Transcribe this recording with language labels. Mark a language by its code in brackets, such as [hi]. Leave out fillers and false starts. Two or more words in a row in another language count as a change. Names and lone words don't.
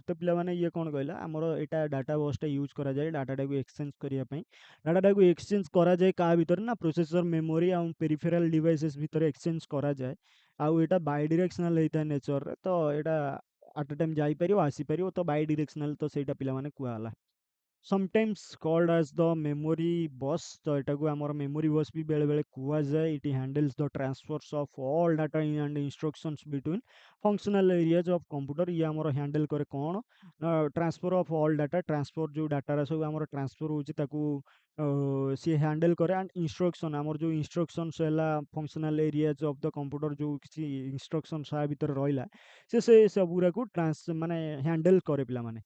[or] ତ ପିଲାମାନେ ଇଏ କ'ଣ କହିଲା, ଆମର ଏଇଟା ଡାଟା ବସ୍ଟା ୟୁଜ୍ କରାଯାଏ ଡାଟାଟାକୁ ଏକ୍ସଚେଞ୍ଜ କରିବା ପାଇଁ। ଡାଟାଟାକୁ ଏକ୍ସଚେଞ୍ଜ କରାଯାଏ କାହା ଭିତରେ ନା ପ୍ରୋସେସର ମେମୋରି ଆଉ [en] peripheral devices [or] ଭିତରେ ଏକ୍ସଚେଞ୍ଜ କରାଯାଏ। ଆଉ ଏଇଟା ବାଇଡିରେକ୍ସନାଲ ହେଇଥାଏ ନେଚରରେ। ତ ଏଇଟା [en] at a time [or] ଯାଇପାରିବ ଆସିପାରିବ, ତ ବାଇଡିରେକ୍ସନାଲ ତ ସେଇଟା ପିଲାମାନେ କୁହାଗଲା। [en] sometimes called as the memory bus। [or] ତ ଏଟାକୁ ଆମର [en] memory bus [or] ବି ବେଳେବେଳେ କୁହାଯାଏ। [en] it handles the transfers of all data and instructions between functional areas of computer। [or] ଇଏ ଆମର ହ୍ୟାଣ୍ଡେଲ୍ କରେ କ'ଣ ନା [en] transfer of all data, [or] ଟ୍ରାନ୍ସଫର୍ ଯେଉଁ ଡାଟାର ସବୁ ଆମର ଟ୍ରାନ୍ସଫର୍ ହେଉଛି ତାକୁ ସିଏ ହ୍ୟାଣ୍ଡେଲ୍ କରେ। [en] and instruction [or] ଆମର ଯେଉଁ ଇନଷ୍ଟ୍ରକ୍ସନ୍ସ ହେଲା [en] functional areas of the computer [or] ଯେଉଁ କିଛି ଇନଷ୍ଟ୍ରକ୍ସନ୍ସ ଆ ଭିତରେ ରହିଲା ସେ ସବୁଗୁଡ଼ାକୁ ମାନେ ହ୍ୟାଣ୍ଡେଲ୍ କରେ ପିଲାମାନେ।